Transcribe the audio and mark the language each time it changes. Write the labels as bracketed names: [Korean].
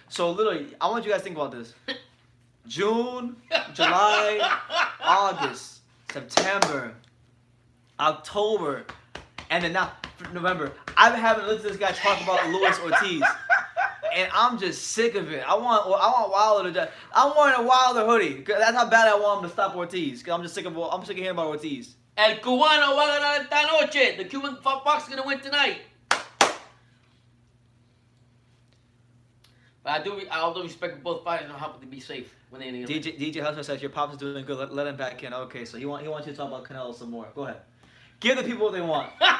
[English] So literally, I want you guys to think about this. June, July, August, September, October, and then now November. I've been having to listen to this guy talk about Luis Ortiz, and I'm just sick of it. I want Wilder to. I'm wearing a Wilder hoodie. 'Cause that's how bad I want him to stop Ortiz. 'Cause I'm sick of hearing about Ortiz. [Spanish] El Cubano va a ganar esta noche. [English] The Cuban box is gonna win tonight. But I also respect both fighters and help to be safe when they're in the DJ Hustler says your pops is doing good. Let him back in. Okay, so he wants you to talk about Canelo some more. Go ahead. Give the people what they want.